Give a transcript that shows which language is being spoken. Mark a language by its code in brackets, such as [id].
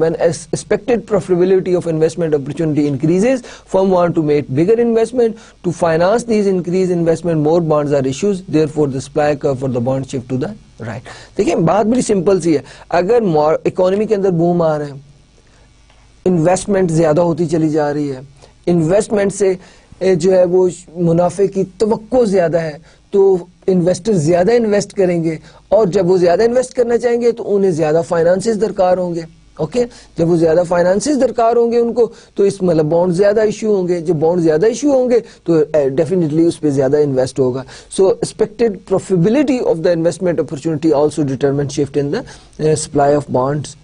[en] when expected profitability of investment opportunity increases firm want to make bigger investment to finance these increased investment more bonds are issued, therefore the supply curve for the bond shift to the right. [ur] دیکھیں بات بڑی simple سی ہے. اگر economy کے اندر boom آ رہے ہیں، investment زیادہ ہوتی چلی جا رہی ہے، انویسٹمنٹ سے جو ہے وہ منافع کی توقع زیادہ ہے تو انویسٹر زیادہ انویسٹ کریں گے، اور جب وہ زیادہ انویسٹ کرنا چاہیں گے تو انہیں زیادہ فائنانسز درکار ہوں گے. اوکے، جب وہ زیادہ فائنانسز درکار ہوں گے ان کو تو اس مطلب بانڈ زیادہ ایشو ہوں گے. جب بانڈ زیادہ ایشو ہوں گے تو ڈیفینیٹلی اس پہ زیادہ انویسٹ ہوگا. [en] So expected profitability of the investment opportunity also determine shift in the supply of bonds.